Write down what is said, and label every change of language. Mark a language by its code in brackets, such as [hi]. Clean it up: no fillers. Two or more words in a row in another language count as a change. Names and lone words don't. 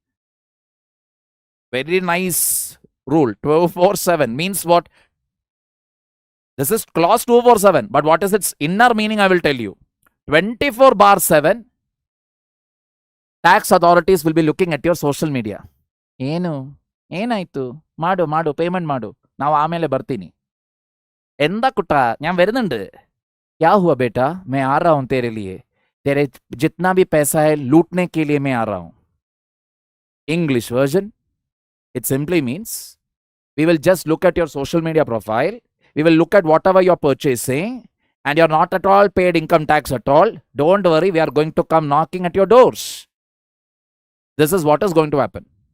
[en] Very nice rule. 247 means what? This is clause 247. But what is its inner meaning? I will tell you. 24/7. Tax authorities will be looking at your social media. [kn] ಏನಾಯ್ತು ಮಾಡು ಪೇಮೆಂಟ್ ಮಾಡು ನಾವು ಆಮೇಲೆ ಬರ್ತೀನಿ ಎಂದ ಕುಟ್ಟ [ml] ഞാൻ വരുന്നുണ്ട് [hi] क्या हुआ बेटा मैं आ रहा हूं तेरे लिए तेरे जितना भी पैसा है लूटने के लिए मैं आ रहा हूं [en] English version it simply means we will just look at your social media profile, we will look at whatever you're purchasing, and you're not at all paid income tax at all. Don't worry, we are going to come knocking at your doors. This is what is going to happen.